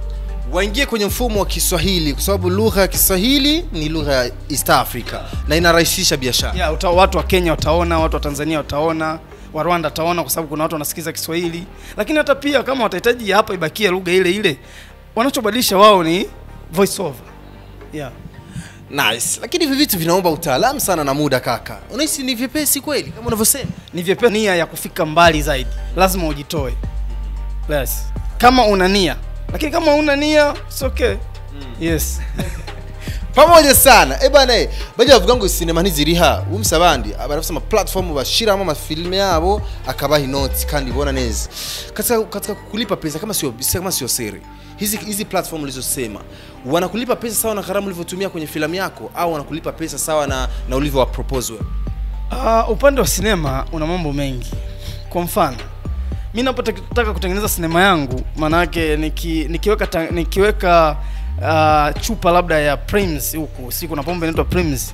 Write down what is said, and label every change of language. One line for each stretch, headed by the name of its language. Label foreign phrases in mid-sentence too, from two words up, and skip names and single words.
Swahili: Waingie kwenye mfumo wa Kiswahili kwa sababu lugha ya Kiswahili ni lugha ya East Africa na inarahisisha biashara. Yeah, watu wa Kenya wataona, watu wa Tanzania wataona, wa Rwanda wataona kwa sababu kuna watu wanasikiza Kiswahili. Lakini hata pia kama watahitaji hapa ibakie lugha ile ile, wanachobadilisha wao ni
English: voice over. Yeah. Nice.
Swahili: Lakini hivi vitu vinaomba utaalamu sana na muda kaka. Unahisi ni vyepesi kweli kama unavyosema? Ni vyepesi, nia ya kufika mbali zaidi. Lazima ujitoe. Yes. Kama una nia. Lakini kama una nia,
English: it's okay. Yes.
Swahili: Pamoja sana.
Rundi: Bana baje bavuga ngo cinema ntiziriha umsabandi barafisama platform bashiramo amafilme yabo akabaha inoti kandi bona neza.
Swahili: Katika kulipa pesa kama sio siri. Hizi platform ulizosema wanakulipa pesa sawa na gharama ulivyotumia kwenye filamu yako au wanakulipa pesa sawa na ulivyo propose wewe? Upande wa sinema una mambo mengi. Kwa mfano, mimi napotaka kutengeneza sinema yangu, maana yake nikiweka chupa labda ya Prims huku, si kuna pombe inaitwa Prims.